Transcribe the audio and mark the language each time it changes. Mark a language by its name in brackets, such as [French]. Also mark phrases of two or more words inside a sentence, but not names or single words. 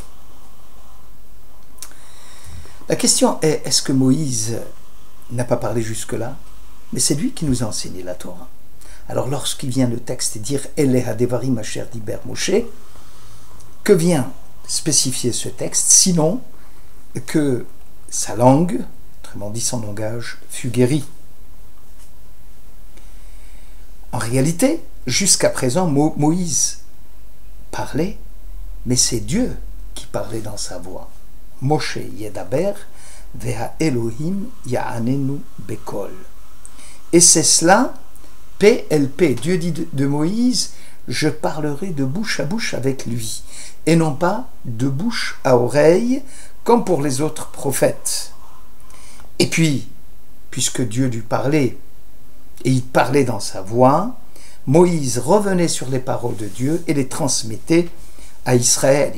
[French] La question est, est-ce que Moïse n'a pas parlé jusque-là? Mais c'est lui qui nous a enseigné la Torah. Alors lorsqu'il vient le texte dire « [Hebrew] אלה הדברים אשר דבר משה », [French] que vient spécifier ce texte, sinon que sa langue, autrement dit son langage, fut guéri. En réalité, jusqu'à présent, Moïse parlait, mais c'est Dieu qui parlait dans sa voix. [Hebrew] משה ידבר והאלהים יעננו בקול. [French] Et c'est cela, PLP, Dieu dit de Moïse, je parlerai de bouche à bouche avec lui, et non pas de bouche à oreille, comme pour les autres prophètes. Et puis, puisque Dieu lui parlait, et il parlait dans sa voix, Moïse revenait sur les paroles de Dieu et les transmettait à Israël.